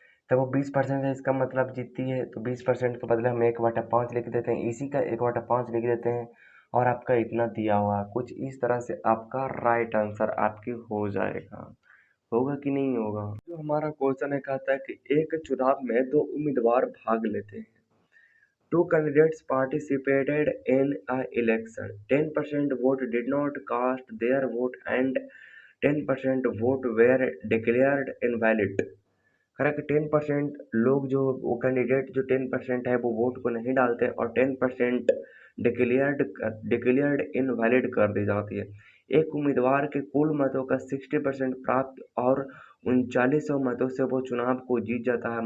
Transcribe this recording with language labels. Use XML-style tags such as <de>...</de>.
<hi>जब वो 20% है इसका मतलब जीतती है, तो 20% के बदले हम 1/5 लिख देते हैं, इसी का 1/5 लिख देते हैं, और आपका इतना दिया हुआ है। कुछ इस तरह से आपका राइट आंसर आपकी हो जाएगा। होगा कि नहीं होगा। जो हमारा क्वेश्चन है कहता है कि एक चुनाव में दो उम्मीदवार भाग लेते हैं।</hi> <en>Two candidates participated in a election. 10% vote did not cast their vote and 10% vote were declared invalid.</en> <hi>कह रहा है कि 10% लोग जो वो कैंडिडेट जो 10% है वो वोट को नहीं डालते और 10%</hi> <en>declared invalid</en> <hi>कर दी जाती है। एक उम्मीदवार के कुल मतों का 60% प्राप्त और 3900 मतों से वो चुनाव को जीत जाता है।</hi>